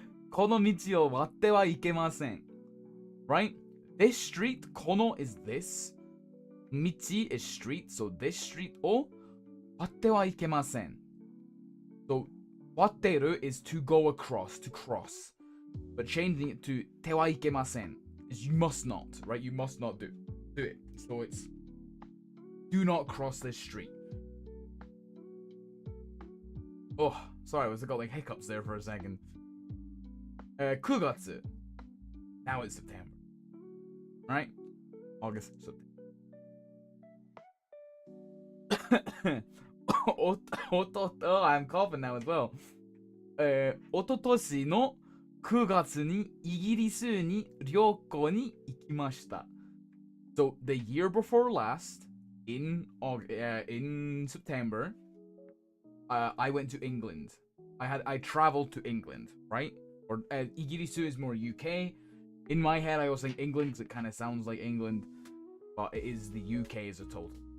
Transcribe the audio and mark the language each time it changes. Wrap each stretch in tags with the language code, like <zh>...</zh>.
<ja>この道を割ってはいけません。</ja> <en>Right? This street, この is this. 道 is street, so this street</en> <ja>を割ってはいけません。</ja> <en>So, 割ってる is to go across, to cross. But changing it to てはいけません is you must not, right? You must not do it. So it's do not cross this street. Oh, sorry, I got like hiccups there for a second. 9月.Now it's September. Right? August, September. I'm coughing now as well.</en> <ja>おととしの9月にイギリスに旅行に行きました.</ja> <en>So the year before last, in September, I went to England. I traveled to England, right? Or イギリス is more UK. In my head, I was saying England because it kind of sounds like England, but it is the UK as a total.</en>